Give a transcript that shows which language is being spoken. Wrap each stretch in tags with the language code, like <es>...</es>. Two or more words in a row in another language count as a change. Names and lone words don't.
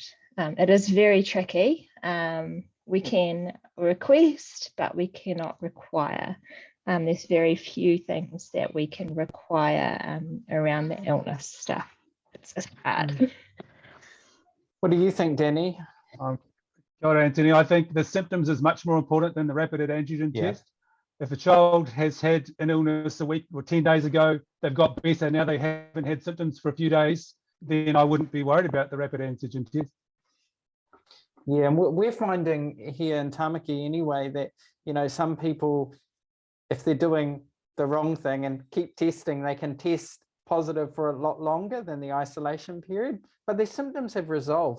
<en>It is very tricky. We can request, but we cannot require. There's very few things that we can require around the illness stuff. It's just hard. What do you think, Danny?</en> <mi>Kia ora, Anthony.</mi> <en>I think the symptoms is much more important than the rapid antigen test. If a child has had an illness a week or 10 days ago, they've got better, now they haven't had symptoms for a few days, then I wouldn't be worried about the rapid antigen test. Yeah, and we're finding here in Tamaki anyway that, you know, some people, if they're doing the wrong thing and keep testing, they can test positive for a lot longer than the isolation period, but their symptoms have resolved.</en>